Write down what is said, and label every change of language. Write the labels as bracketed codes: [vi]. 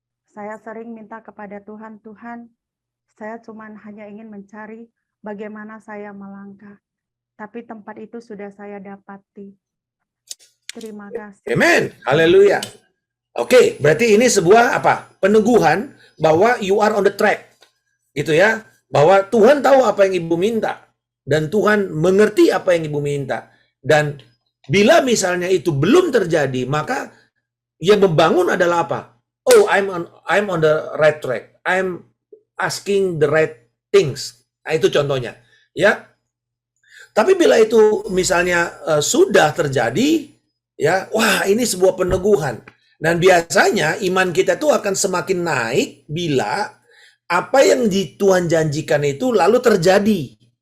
[id] Saya sering minta kepada Tuhan, Tuhan, saya hanya ingin mencari bagaimana saya melangkah. Tapi tempat itu sudah saya dapati. Terima kasih. Amen. Haleluya. Oke, berarti ini sebuah apa? Peneguhan bahwa [en] you are on the track. [id] Gitu ya. Bahwa Tuhan tahu apa yang Ibu minta. Dan Tuhan mengerti apa yang Ibu minta. Dan bila misalnya itu belum terjadi, maka yang membangun adalah apa? [en] Oh, I'm on the right track. I'm asking the right things. [id] Nah, itu contohnya, ya. Tapi bila itu misalnya sudah terjadi, ya, wah, ini sebuah peneguhan. Dan biasanya iman kita tuh akan semakin naik bila apa yang Tuhan janjikan itu lalu terjadi.